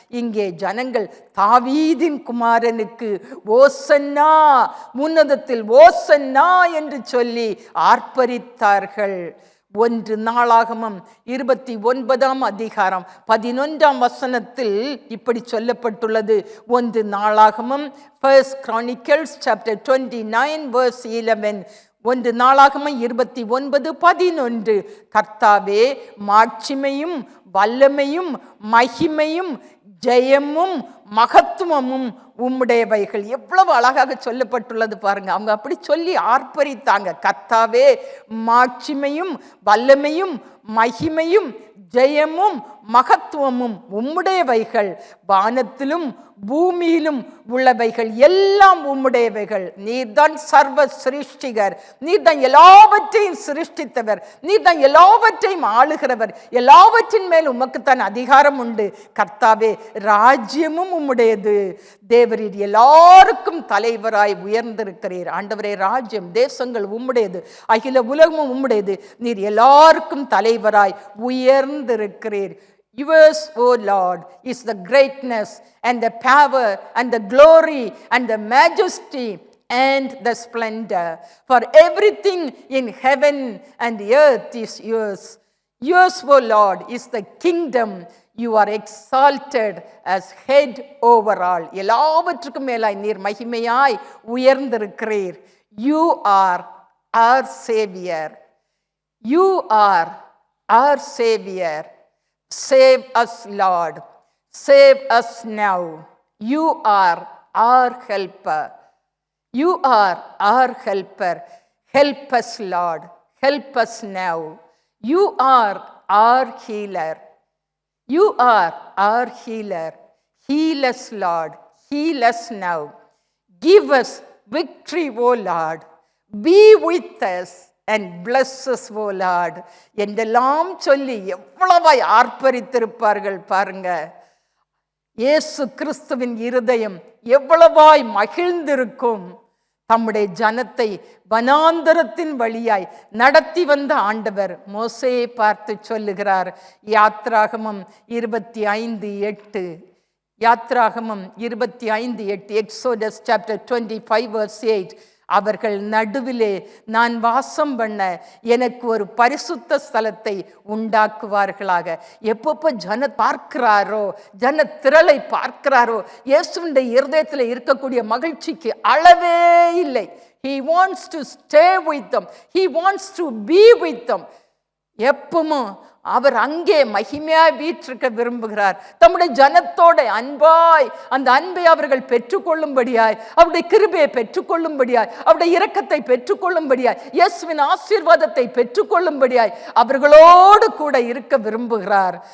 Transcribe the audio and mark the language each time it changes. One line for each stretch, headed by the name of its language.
Tamil: இங்கே ஜனங்கள் தாவீதின் குமாரனுக்கு ஓசன்னா, உன்னதத்தில் ஓசன்னா என்று சொல்லி ஆர்ப்பரித்தார்கள். 1 நாளாகமம் 29ஆம் அதிகாரம் 11ஆம் வசனத்தில் இப்படி சொல்லப்பட்டுள்ளது. 1 நாளாகமம்,
English: 1 Chronicles chapter 29 verse 11.
Tamil: 1 நாளாகமம் 29:11. கர்த்தாவே, மாட்சிமையும் வல்லமையும் மகிமையும் ஜெயமும் மகத்துவமும் உம்முடையவைகள். எவ்வளவு அழகாக சொல்லப்பட்டுள்ளது பாருங்க. அவங்க அப்படி சொல்லி ஆர்ப்பரித்தாங்க. கர்த்தாவே, மாட்சிமையும் வல்லமையும் மகிமையும் ஜெயமும் மகத்துவமும் உம்முடையவைகள், வானத்திலும் பூமியிலும் உள்ளவைகள் எல்லாம் உம்முடையவைகள். நீர்தான் சர்வ சிருஷ்டிகர், நீர்தான் எல்லாவற்றையும் சிருஷ்டித்தவர், நீர்தான் எல்லாவற்றையும் ஆளுகிறவர், எல்லாவற்றின் மேல் உமக்குத்தான் அதிகாரம் உண்டு. கர்த்தாவே, ராஜ்யமும் உம்முடையது, தேவரீர் எல்லாருக்கும் தலைவராய் உயர்ந்திருக்கிறீர். ஆண்டவரே, ராஜ்யம் தேசங்கள் உம்முடையது, அகில உலகமும் உம்முடையது, நீர் எல்லாருக்கும் தலைவராய் உயர்ந்திருக்கிறீர்.
English: Yours, O Lord, is the greatness and the power and the glory and the majesty and the splendor. For everything in heaven and earth is yours. Yours, O Lord, is the kingdom. You are exalted as head over all.
Tamil: எல்லாவற்றுக்கும் மேலாய் நீர் மகிமையாய் உயர்ந்திருக்கிறீர்.
English: You are our Savior. You are our Savior. Save us, Lord. Save us now. You are our helper. You are our helper. Help us, Lord. Help us now. You are our healer. You are our healer. Heal us, Lord. Heal us now. Give us victory, O Lord. Be with us and bless us, O Lord.
Tamil: என்றெல்லாம் சொல்லி எவ்வளவாய் ஆர்ப்பரித்திருப்பார்கள் பாருங்க. இயேசு கிறிஸ்துவின் இருதயம் எவ்வளவாய் மகிழ்ந்திருக்கும். தம்முடைய ஜனத்தை வனாந்தரத்தின் வழியாய் நடத்தி வந்த ஆண்டவர் மோசேயை பார்த்து சொல்லுகிறார். யாத்ராகமம் 25:8. யாத்ராகமம் 25:8.
English: Exodus chapter 25 verse 8.
Tamil: அவர்கள் நடுவிலே நான் வாசம் பண்ண எனக்கு ஒரு பரிசுத்த ஸ்தலத்தை உண்டாக்குவார்களாக. எப்பப்போ ஜன பார்க்கிறாரோ, ஜன திரளை பார்க்கிறாரோ, இயேசுவின் இருதயத்தில் இருக்கக்கூடிய மகிழ்ச்சிக்கு அளவே இல்லை.
English: He wants to stay with them. He wants to be with them.
Tamil: எப்பவும் அவர் அங்கே மகிமையாய் வீற்றிருக்க விரும்புகிறார். தம்முடைய ஜனத்தோட அன்பாய், அந்த அன்பை அவர்கள் பெற்றுக்கொள்ளும்படியாய், அவருடைய கிருபையை பெற்றுக்கொள்ளும்படியாய், அவருடைய இரக்கத்தை பெற்றுக்கொள்ளும்படியாய், இயேசுவின் ஆசீர்வாதத்தை பெற்றுக்கொள்ளும்படியாய் அவர்களோடு கூட இருக்க விரும்புகிறார்.